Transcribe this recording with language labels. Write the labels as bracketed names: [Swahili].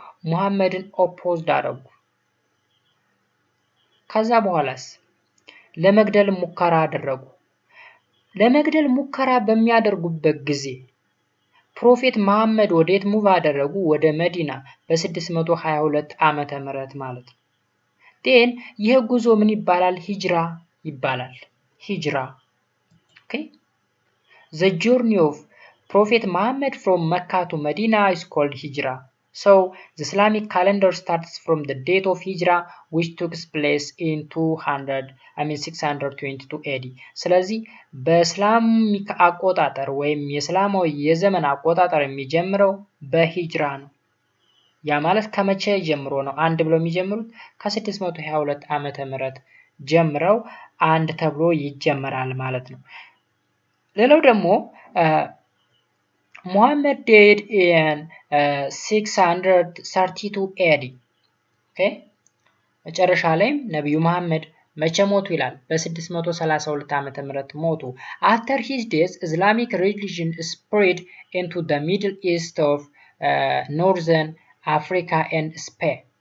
[Amharic] ሙሐመድን ኦፖዝድ አደረጉ። ከዛ በኋላስ ለመግደል ሙከራ አደረጉ። ለመግደል ሙከራ በሚያደርጉበት ጊዜ ፕሮፌት መሐመድ ወዴት ሙቭ አደረጉ? ወደ መዲና በ622 ዓመተ ምህረት ማለት ነው። ዴን ይህ ጉዞ ምን ይባላል? ሂጅራ ይባላል። ሂጅራ ኦኬ [English] The journey of Prophet Muhammad from Mecca to Medina is called Hijra. So, the Islamic calendar starts from the date of Hijra, which took place in 622 AD. [Amharic] ስለዚህ በእስላሚክ አቆጣጠር ወይም የእስላማዊ የዘመን አቆጣጠር የሚጀምረው በሂጅራ ነው። ያ ማለት ከመቼ ጀምሮ ነው አንድ ብለው የሚጀምሩት? ከ622 ዓመተ ምህረት ጀምረው አንድ ተብሎ ይጀመራል ማለት ነው። ሌላው ደግሞ ሙሐመድ [English] died in 632 AD. [Amharic] ኦኬ መጨረሻ ላይም ነብዩ መሐመድ መቼ ሞቱ ይላል? በ632 ዓመተ ምህረት ሞቱ። [English] After his death, Islamic religion spread into the Middle East of Northern Africa and Spain.